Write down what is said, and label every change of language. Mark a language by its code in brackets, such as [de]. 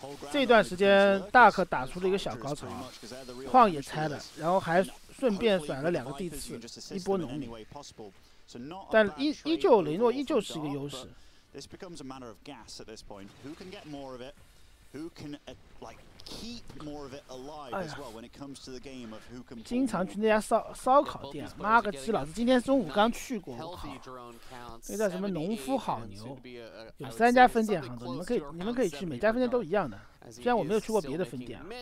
[zh] 这段时间大可打出了一个小高潮，矿也拆了，然后还顺便甩了2个地次，一波农民。但依旧雷诺依旧是一个优势。 [en] This becomes a matter of gas at this point. Who can get more of it? Who can keep more of it alive as well when it comes to the game of who can. [zh] 经常去那家烧烤店，妈个鸡，老子今天中午刚去过，我靠，那叫什么农夫好牛，有3家分店杭州，你们可以去，每家分店都一样的。虽然我没有去过别的分店。